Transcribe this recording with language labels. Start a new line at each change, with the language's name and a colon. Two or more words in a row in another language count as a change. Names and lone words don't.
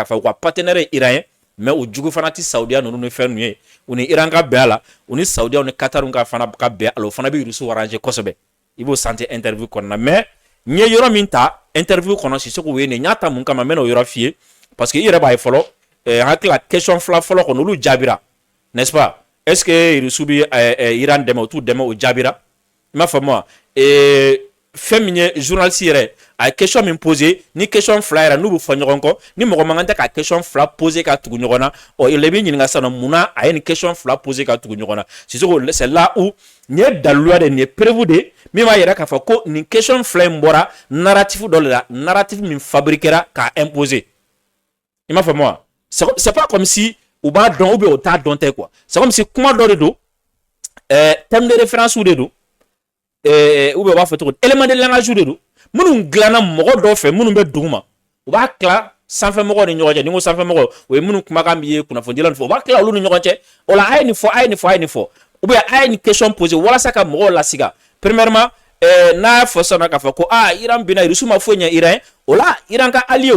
Bambara: fɔ u ka partenaire ye Iran ye mais o jugu fana tɛ Saudiya ninnu ni fɛn ninnu ye u ni Iran ka bɛn a la u ni Saudiya ni Qatar ka fana ka bɛn a la o fana bɛ Rusiw arranger kosɛbɛ i b'o sentir interview kɔnɔ mais n ye yɔrɔ min ta interview kɔnɔ Sisoko ye nin n y'a ta mun kama n bɛna o yɔrɔ f'i ye
French: parce que
Bambara: i yɛrɛ b'a ye fɔlɔ hakili la question fila fɔlɔ kɔnɔ olu jaabira
French: n'est-ce pas est-ce que
Bambara: Rusiw bɛ Iran dɛmɛ o t'u dɛmɛ o jaabira i m'a faamu wa fɛn min ye journaliste yɛrɛ a ye question min poser ni question fila yɛrɛ n'u bɛ fɔ ɲɔgɔn kɔ ni mɔgɔ man kan tɛ ka question fila poser ka tugu ɲɔgɔn na ɔ i bɛ ɲininka sisan munna a ye nin question fila poser ka tugu ɲɔgɔn na Sissoko
French: c'est là où
Bambara: nin ye daliluya de nin ye preuve de min b'a yɛrɛ k'a fɔ ko nin question fila in bɔra narratif dɔ de la narratif min fabriquera k'a imposer i m'a faamu wa
French: c'est pas comme si
Bambara: u b'a dɔn
French: ou bien
Bambara: u t'a dɔn tɛ
French: quoi c'est comme si
Bambara: kuma dɔ de don
French: thème de référence
Bambara: de don
French: ou bien
Bambara: u b'a fɔ cogo di
French: élément de langage
Bambara: de don minnu dilanna mɔgɔ dɔw fɛ minnu bɛ dugu ma u b'a tila sanfɛmɔgɔw ni ɲɔgɔn cɛ ni n ko sanfɛmɔgɔw o ye minnu kumakan min ye kunnafonidilaw ni fɔ u b'a tila olu ni ɲɔgɔn cɛ o la a ye nin fɔ a ye nin fɔ a ye nin fɔ
French: ou bien
Bambara: a ye nin
French: question poser
Bambara: walasa ka mɔgɔw lasiga premièrement n'a y'a fɔ sisan k'a fɔ ko Iran bina Irisiw ma foyi ɲɛ Iran ye o la Iran ka allié